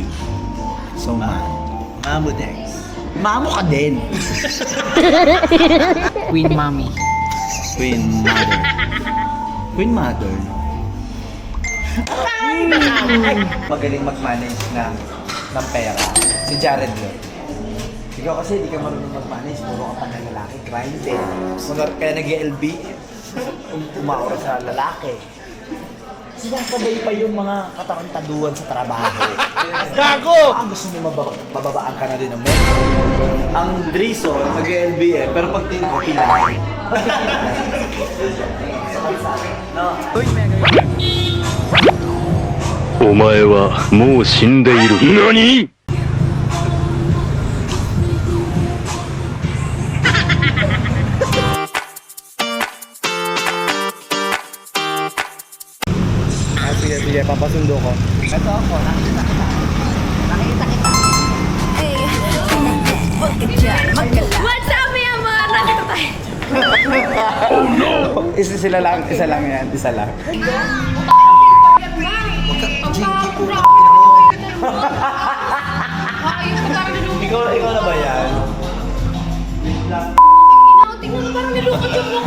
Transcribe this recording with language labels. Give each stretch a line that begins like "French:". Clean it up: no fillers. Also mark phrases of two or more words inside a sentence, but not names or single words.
Filipino: So, Mamo Dex. Mamo ka din.
English: Queen Mommy. Queen Mother. Queen Mother.
Filipino: Magaling mag-manage ng pera. Si Jared Lo. Ikaw kasi hindi ka marunong mag-manage. Puro ka pa ng lalaki. Grinding. Kaya nag-LB. Umaura sa lalaki. Sinasabay pa yung mga katarantaduan sa trabaho. Gago! Ang gusto mo mababaan ka na din ng metro. Ang Driso, nag-LB eh, pero pag tingin ko, pilay. No.
Japanese: お前はもう死んでいる。何？
Filipino: Sige, papasundo ko. Ito ako, nakita kita.
English: What's up, Myanmar?
Filipino: Nandito tayo. Isa lang yan, isa lang. Ikaw na ba yan? Tingnan mo parang nilukot yung mukha.